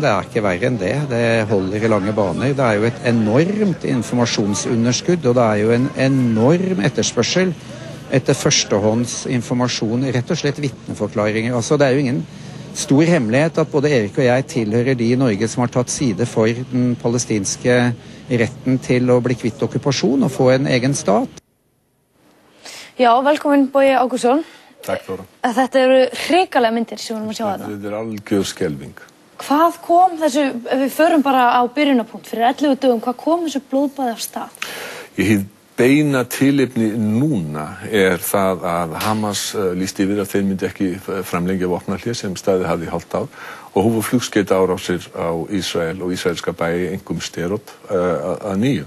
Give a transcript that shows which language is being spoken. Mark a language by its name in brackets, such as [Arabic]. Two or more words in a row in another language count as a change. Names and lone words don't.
[Norwegian] Det er ikke verre enn det. Det holder i lange baner. Det er jo et enormt informasjonsunderskudd, og det er jo en enorm etterspørsel etter førstehånds informasjon, rett og slett vitneforklaringer. Altså, det er jo ingen stor hemmelighet at både Erik og jeg tilhører de i Norge som har tatt side for den palestinske retten til å bli kvitt okkupasjon og få en egen stat. [Icelandic] Já, velkomin Bogi Ágústsson. Takk Þóra. Þetta eru hrikalega myndir sem við erum að sjá þarna. Þetta algjör skelfing. Hvað kom þessu, ef við förum bara á byrjunarpunkt fyrir 11 dögum, hvað kom þessu blóðbaði af stað? Hið beina tilefni núna það að Hamas lýsti yfir að þeir myndi ekki framlengja vopnahlé sem staðið hafði í hálft ár og hófu flugskeita árásir á Ísrael og ísraelska bæi, einkum Sderot, að nýju.